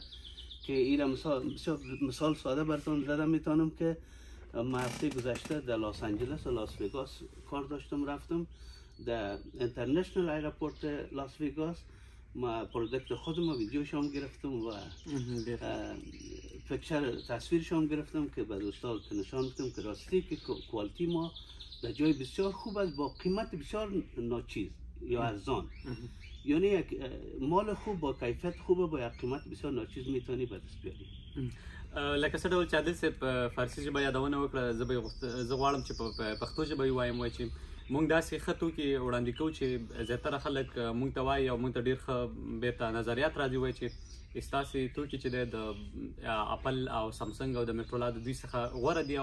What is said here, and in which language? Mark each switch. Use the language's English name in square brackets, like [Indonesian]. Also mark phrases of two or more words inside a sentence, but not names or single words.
[Persian] که این مثال ساده براتون زدم میتونم که ما هفته گذشته در لس آنجلس و لاس وگاس کار داشتم، رفتم در [English] international airport [Persian] لاس وگاس، ما پرودکت خودم ویدیوش هم گرفتم و پکچر تصویرش هم گرفتم که به دوستان نشان بدم که راستی که کوالیتی ما در جای بسیار خوب است با قیمت بسیار ناچیز یا ارزان. یعنی یک مال خوب با کیفیت خوبه با یک قیمت بسیار ناچیز میتونی به دست بیاری. [Pashto] لکه څه ډول چې عادل صاحب په فارسي ژبه یادونه وکړه، زه غواړم چې په پښتو ژبه یې وایم، وایي چې مونږ داسې ښه توکي وړاندې کوو چې زیاتره خلک مونږ ته وایي او مونږ ته ډېر ښه بیرته نظریات راځي، وایي چې ستاسې توکي چې دی د اپل او سامسنګ او د میټرولا د دوی څخه غوره دي.